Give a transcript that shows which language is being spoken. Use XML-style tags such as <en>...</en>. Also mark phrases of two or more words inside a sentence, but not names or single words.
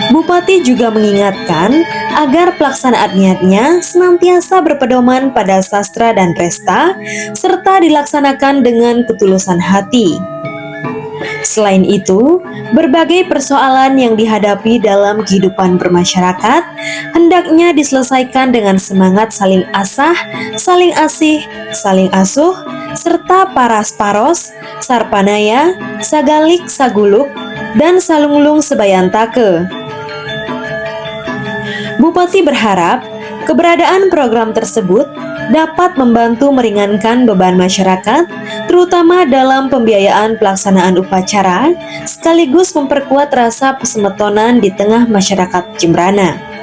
<id>Bupati juga mengingatkan agar pelaksanaan niatnya senantiasa berpedoman pada sastra dan resta, serta dilaksanakan dengan ketulusan hati. Selain itu, berbagai persoalan yang dihadapi dalam kehidupan bermasyarakat hendaknya diselesaikan dengan semangat saling asah, saling asih, saling asuh, serta</id> <ban>paras paros, sarpanaya, sagalik saguluk, dan salunglung sebayantake. Bupati berharap keberadaan program tersebut dapat membantu meringankan beban masyarakat, terutama dalam pembiayaan pelaksanaan upacara, sekaligus memperkuat rasa persemetonan di tengah masyarakat Jembrana.</ban>